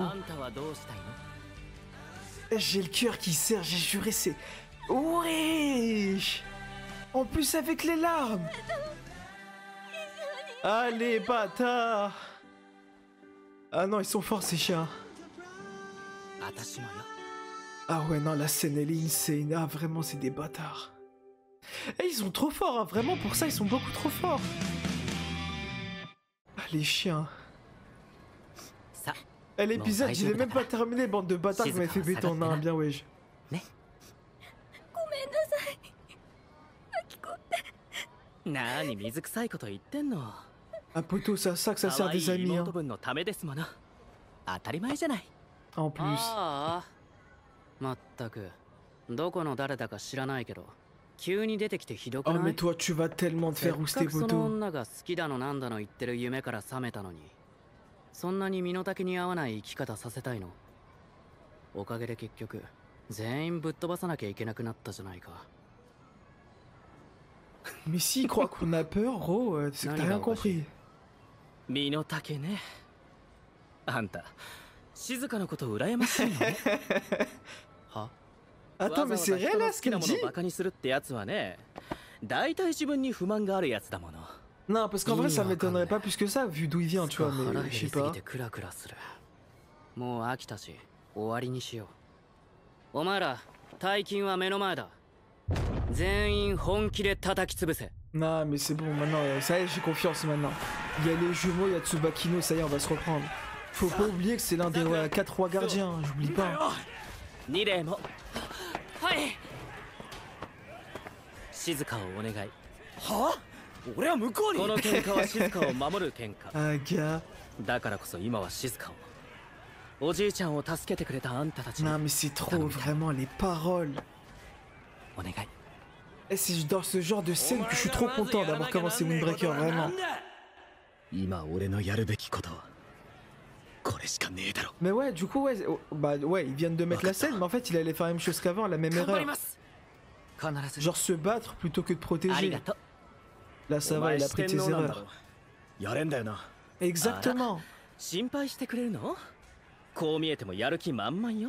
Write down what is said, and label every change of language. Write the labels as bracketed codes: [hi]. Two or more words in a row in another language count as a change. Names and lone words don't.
[ja] あんたはどうしたいの [fr] Eh, j'ai le cœur qui serre, j'ai juré, c'est... Wesh! En plus, avec les larmes! Allez, bâtard! Ah non, ils sont forts, ces chiens! [ja] 私もよ [fr] Ah ouais, non, la scène, elle est insane. Ah, vraiment, c'est des bâtards. Eh, ils sont trop forts, hein. Vraiment, pour ça, ils sont beaucoup trop forts. Ah, les chiens. [ja] さ [fr] Eh, l'épisode, Bon, il est même pas terminé, bande de bâtards qui m'avaient fait béton. Non, bien, wesh. [ja] ごめんなさいアキコってなに水臭いこと言ってんの [fr] Un poteau, c'est à ça que ça [ja] 可 [fr] sert [ja] 愛 [fr] des [ja] い [fr] amis, hein. [ja] 妹分のためですもの当たり前じゃない [fr] En plus. [ja] ああまったくどこの誰だか知らないけど急に出てきてひどく [fr] Oh, [ja] な [fr] mais [ja] い [fr] toi, tu vas tellement te [ja] せっ [fr] faire [ja] か [fr] rouster, [ja] くその [fr] poteau. [ja] 女が好きだのなんだの言ってる夢から覚めたのにそんなに身の丈に合わない生き方させたいのおかげで結局全員ぶっ飛ばさなきゃいけなくなったじゃないか [fr] Mais s'il croit qu'on a peur, gros, c'est que t'as rien compris. [ja] 身の丈ねあんた静かなこと羨ましいのは [fr] Attends, mais c'est réel, là, ce qu'elle [ja] わざわざ人の好きなもの [fr] dit? [ja] をバカにするってやつはね大体自分に不満があるやつだもの [fr] Non, parce qu'en vrai, ça m'étonnerait pas plus que ça, vu d'où il vient, tu vois, [ja] 腹 [fr] mais [ja] 減 [fr] je [ja] り [fr] sais [ja] すぎ [fr] pas. [ja] てクラクラするもう飽きたし終わりにしようお前ら大金は目の前だ全員本気で叩き潰せ [fr] Non, mais c'est bon, maintenant, ça y est, j'ai confiance maintenant. Il y a les jumeaux, il y a Tsubakino, ça y est, on va se reprendre. Faut pas oublier que c'est l'un des 4 rois gardiens, j'oublie pas. [ja] 2 例もはい静かをお願いは俺は向こうに。この喧嘩は静かを守る喧嘩。 [fr] Ah, gars. [ja] だからこそ今は静かを。おじいちゃんを助けてくれたあんたたちに。 [fr] Non, mais c'est trop, vraiment, les paroles. [ja] お願い。 [fr] Et c'est dans ce genre de scène que je suis trop content d'avoir commencé Windbreaker, vraiment. [ja] 今俺のやるべきことはこれしかねえだろ。 [fr] Mais ouais, du coup, ouais, bah ouais, ils viennent de mettre la scène, mais en fait, il allait faire la même chose qu'avant, la même erreur. Genre se battre plutôt que de protéger. Là, ça va, il a pris tes erreurs. [ja] やれんだよな。 [fr] Exactement. [ja] 心配してくれるの？こう見えてもやる気満々よ。